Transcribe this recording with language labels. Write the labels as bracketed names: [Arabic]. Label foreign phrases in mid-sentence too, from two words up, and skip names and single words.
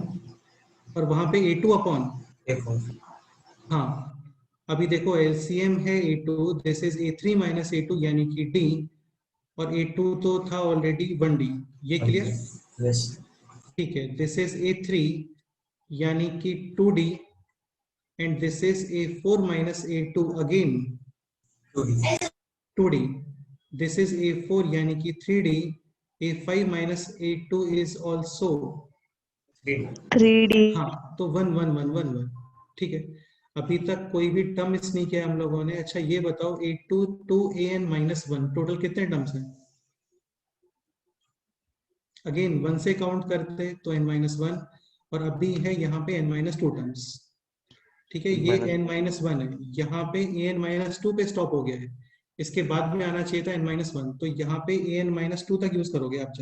[Hindi] और वहां पे A2 अपॉन A4. हाँ. अभी देखो LCM है A2, [English] This is A3 minus A2 [Hindi] यानी कि D, और A2 तो था ऑलरेडी 1D. ये क्लियर? यस. [English] ठीक है, This is A3 [Hindi] यानी कि [English] 2D, and this is A4 minus A2 again 2D. This is A4 [Hindi] यानी कि [English] 3D. A5 minus A2 is also 3D. [Hindi] हाँ, तो 1 1 1 1 1. ठीक है, अभी तक कोई भी टर्म मिस नहीं किया हम लोगों ने. अच्छा ये बताओ, A2 to an माइनस 1 टोटल कितने टर्म्स हैं? अगेन 1 से काउंट करते तो n माइनस 1, और अभी है यहाँ पे n माइनस 2 टर्म्स. ठीक है, ये n माइनस 1 है, यहाँ पे an माइनस 2 पे स्टॉप हो गया है. इसके बाद में आना चाहिए था n माइनस 1, तो यहाँ पे an माइनस 2 तक यूज करोगे आप.